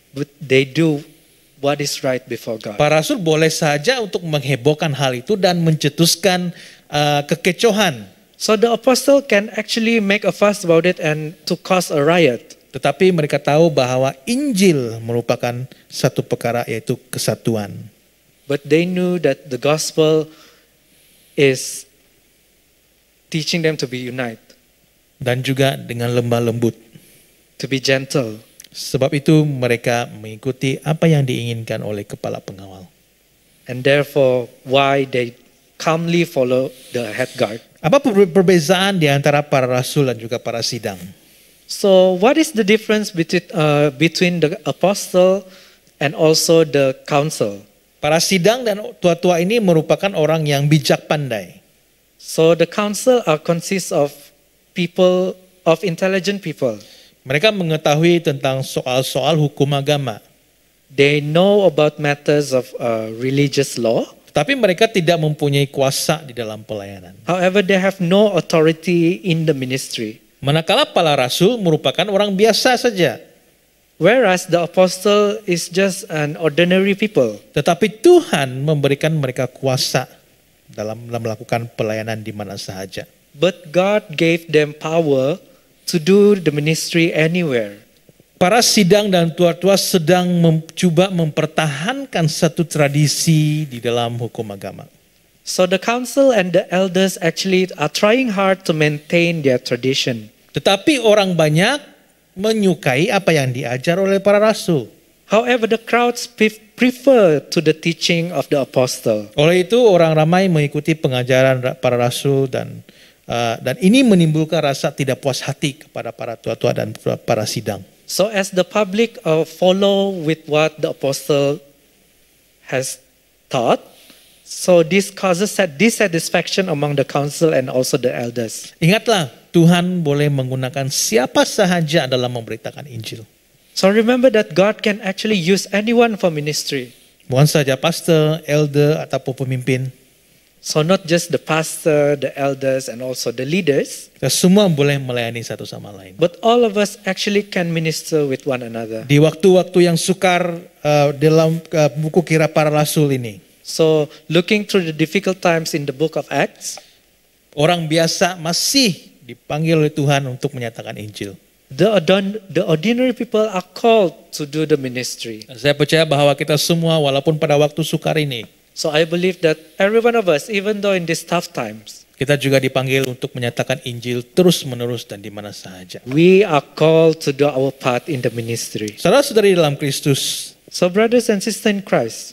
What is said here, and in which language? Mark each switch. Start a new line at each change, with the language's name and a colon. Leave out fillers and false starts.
English: but they do what is right before God.
Malay: Para rasul boleh saja untuk menghebohkan hal itu dan mencetuskan kekecohan.
English: So the apostle can actually make a fuss about it and to cause a riot.
Malay: Tetapi mereka tahu bahwa Injil merupakan satu perkara, yaitu kesatuan.
English: But they knew that the gospel is teaching them to be united,
Malay: Dan juga dengan lemah lembut.
English: to be gentle.
Malay: Sebab itu mereka mengikuti apa yang diinginkan oleh kepala pengawal.
English: And therefore, why they calmly follow the head guard.
Malay: Apa perbezaan di antara para rasul dan juga para sidang?
English: So what is the difference between the apostle and also the council?
Malay: Para sidang dan tua-tua ini merupakan orang yang bijak pandai.
English: So the council consists of people, of intelligent people.
Malay: Mereka mengetahui tentang soal-soal hukum agama.
English: They know about matters of religious law.
Malay: Tapi mereka tidak mempunyai kuasa di dalam pelayanan.
English: However, they have no authority in the ministry.
Malay: Manakala para rasul merupakan orang biasa saja.
English: Whereas the apostle is just an ordinary people.
Malay: Tetapi Tuhan memberikan mereka kuasa dalam melakukan pelayanan di mana sahaja.
English: But God gave them power to do the ministry anywhere.
Malay: Para sidang dan tua-tua sedang mencoba mempertahankan satu tradisi di dalam hukum agama.
English: So the council and the elders actually are trying hard to maintain their tradition.
Malay: Tetapi orang banyak menyukai apa yang diajar oleh para rasul.
English: However, the crowds prefer to the teaching of the apostle.
Malay: Oleh itu orang ramai mengikuti pengajaran para rasul dan Dan ini menimbulkan rasa tidak puas hati kepada para tua-tua dan para sidang.
English: So as the public follow with what the apostle has taught, so this causes dissatisfaction among the council and also the elders.
Malay: Ingatlah, Tuhan boleh menggunakan siapa sahaja dalam memberitakan Injil.
English: So remember that God can actually use anyone for ministry.
Malay: Bukan saja pastor, elder, ataupun pemimpin.
English: So not just the pastor, the elders, and also the leaders,
Malay: Kita semua boleh melayani satu sama lain.
English: but all of us actually can minister with one another.
Malay: Di waktu-waktu yang sukar dalam buku Kirab Para Rasul ini,
English: So looking through the difficult times in the book of Acts,
Malay: orang biasa masih dipanggil oleh Tuhan untuk menyatakan Injil.
English: the ordinary people are called to do the ministry.
Malay: Dan saya percaya bahwa kita semua walaupun pada waktu sukar ini,
English: So I believe that every one of us, even though in these tough times,
Malay: kita juga dipanggil untuk menyatakan Injil terus-menerus dan di mana saja.
English: we are called to do our part in the ministry.
Malay: Saudara-saudari dalam Kristus,
English: So brothers and sisters in Christ,